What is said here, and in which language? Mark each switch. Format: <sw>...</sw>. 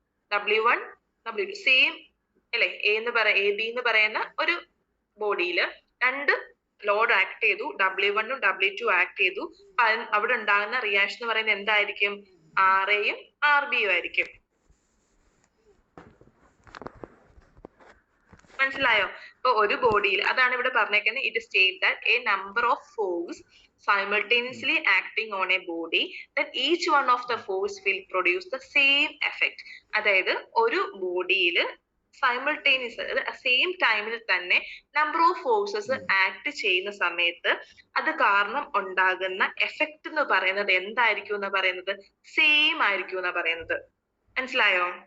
<ml>W1 W2 same അല്ലെ? AB എന്ന് പറയുന്ന ഒരു ബോഡിയിൽ രണ്ട് ലോഡ് ആക്ട് ചെയ്തു, W1 ഉം W2 ആക്ട് ചെയ്തു. അവിടെ ഉണ്ടാകുന്ന റിയാക്ഷൻ എന്ന് പറയുന്നത് എന്തായിരിക്കും? RAയും RBയും ആയിരിക്കും. മനസ്സിലായോ? ഇപ്പൊ ഒരു ബോഡിയിൽ അതാണ് ഇവിടെ പറഞ്ഞേക്കുന്നത്.</ml> <en>It state that a number of force simultaneously acting on a body, then each one of the force will produce the same effect.</en> <ml>അതായത് ഒരു ബോഡിയിൽ സൈമൾട്ടേനിയസ്, അതായത് സെയിം ടൈമിൽ തന്നെ നമ്പർ ഓഫ് ഫോഴ്സസ് ആക്ട് ചെയ്യുന്ന സമയത്ത് അത് കാരണം ഉണ്ടാകുന്ന എഫക്റ്റ് എന്ന് പറയുന്നത് എന്തായിരിക്കും എന്ന് പറയുന്നത്? സെയിം ആയിരിക്കും എന്ന് പറയുന്നത്. മനസ്സിലായോ?</ml>